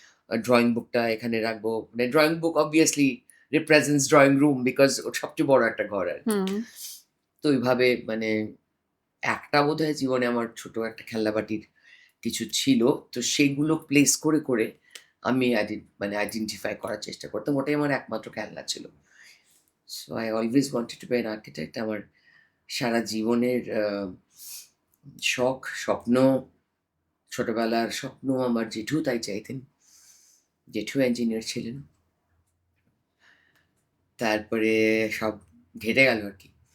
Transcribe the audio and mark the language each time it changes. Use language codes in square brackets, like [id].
[bn] Drawing বুকটা এখানে রাখবো। মানে drawing book [en] obviously represents [bn] drawing room because ওটা সবচেয়ে বড় একটা ঘর আরকি। হুম। তো ওইভাবে মানে একটা বোধহয় জীবনে আমার ছোট একটা খেলনাবাটির কিছু ছিল। তো সেগুলো প্লেস করে আমি মানে আইডেন্টিফাই করার চেষ্টা করতাম। ওটাই আমার একমাত্র খেলনা ছিল। [en] So I always wanted to be an architect. [bn] আমার সারা জীবনের শখ, স্বপ্ন, ছোটবেলার স্বপ্ন আমার জেঠু তাই চাইতেন। জেঠু ইঞ্জিনিয়ার ছিলেন। তারপরে সব ঘেটে গেল আরকি।